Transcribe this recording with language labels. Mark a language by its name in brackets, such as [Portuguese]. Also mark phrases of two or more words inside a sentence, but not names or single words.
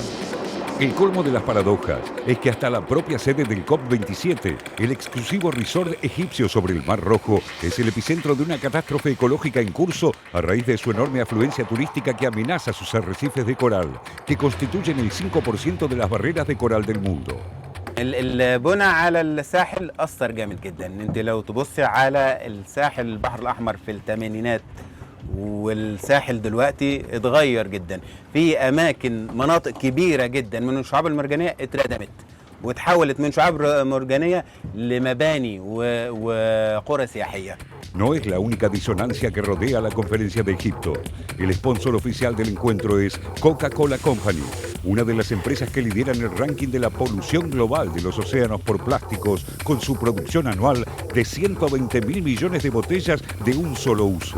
[Spanish] El colmo de las paradojas es que hasta la propia sede del COP27, el exclusivo resort egipcio sobre el Mar Rojo, es el epicentro de una catástrofe ecológica en curso a raíz de su enorme afluencia turística que amenaza sus arrecifes de coral, que constituyen el 5% de las barreras de coral del mundo. [Arabic] البنى على الساحل أثر جامد جدا. انت لو تبص على الساحل البحر الأحمر في الثمانينات والساحل دلوقتي اتغير جدا. في أماكن مناطق كبيرة جدا من الشعاب المرجانية اتردمت وتحولت من شعاب مرجانية لمباني وقرى سياحية. [Spanish] No es la única disonancia que rodea la conferencia de Egipto. El sponsor oficial del encuentro es Coca-Cola Company, una de las empresas que lideran el ranking de la polución global de los océanos por plásticos, con su producción anual de 120.000 millones de botellas de un solo uso.